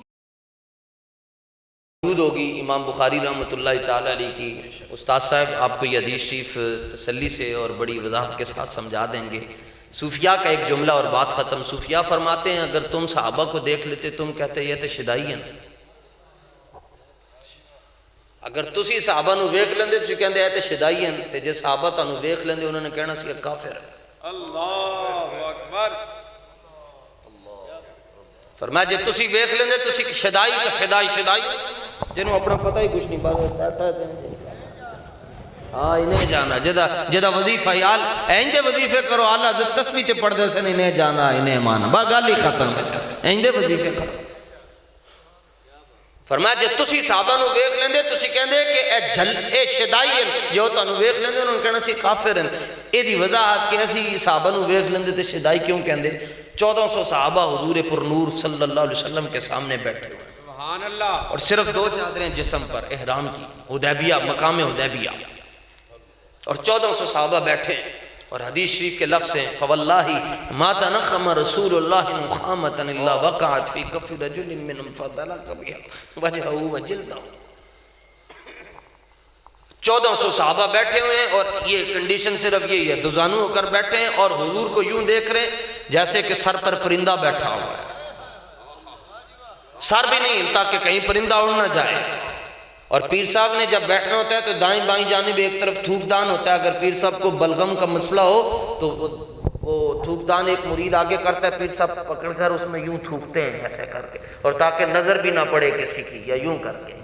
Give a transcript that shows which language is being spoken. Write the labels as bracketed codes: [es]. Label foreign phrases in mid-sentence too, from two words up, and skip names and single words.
[ur] موجود ہوگی امام بخاری [ar] رحمۃ اللہ تعالی علیہ [ur] کی۔ استاد صاحب آپ کو یہ حدیث شریف تسلی سے اور بڑی وضاحت کے ساتھ سمجھا دیں گے۔ صوفیاء کا ایک جملہ اور بات ختم۔ صوفیاء فرماتے ہیں اگر تم صحابہ کو دیکھ لیتے تم کہتے یہ تو شدائی ہیں، [pa] اگر تسی صحابہ نو ویکھ لیندے تسی کہندے اے تے شدائی ہیں، تے جے صحابہ تانوں ویکھ لیندے انہوں نے کہنا سی کافر ہے۔ [ar] اللہ اکبر۔ [pa] فرمایا جے تسی ویکھ لیندے تسی شدائی تے فدائی شدائی جنوں اپنا پتہ ہی کچھ نہیں، بس بیٹھا تے ہاں انہیں جانا جدا وظیفہ یال اینجے وظیفے کرو، اللہ حضرت تسبیح تے پڑھ دے سن انہیں جانا انہیں مانا، با گل ہی ختم ہے، اینجے وظیفے کرو۔ فرمایا جے تسی صحابہ نو ویکھ لیندے تسی کہندے کہ اے شدائی ہیں، جو تانوں ویکھ لیندے انہوں نے کہنا سی کافر ہیں۔ اے دی وضاحت کہ اسی صحابہ نو ویکھ لیندے تے شدائی کیوں کہندے؟ [ur] 1400 صحابہ حضور پر نور [ar] صلی اللہ علیہ وسلم [ur] کے سامنے بیٹھے ہوئے، [ar] سبحان اللہ، [ur] اور صرف 2 چادریں جسم پر احرام کی، حدیبیہ مقام حدیبیہ، اور 1400 صحابہ بیٹھے، اور حدیث شریف کے لفظ ہیں [ar] فواللہ ما تنخم رسول اللہ نخامۃ الا وقعت فی کف رجل منهم فضلق بها وجهه وجلده۔ [ur] 1400 صحابہ بیٹھے ہوئے ہیں اور یہ کنڈیشن صرف یہی ہے، دوزانو ہو کر بیٹھے ہیں اور حضور کو یوں دیکھ رہے ہیں جیسے کہ سر پر پرندہ بیٹھا ہوا ہے، سر بھی نہیں ہلتا کہ کہیں پرندہ اڑ نہ جائے۔ اور پیر صاحب نے جب بیٹھنا ہوتا ہے تو دائیں بائیں جانب ایک طرف تھوک دان ہوتا ہے، اگر پیر صاحب کو بلغم کا مسئلہ ہو تو وہ تھوک دان ایک مرید آگے کرتا ہے، پیر صاحب پکڑ کر اس میں یوں تھوکتے ہیں ایسے کر کے، اور تاکہ نظر بھی نہ پڑے کسی کی، یا یوں کر کے۔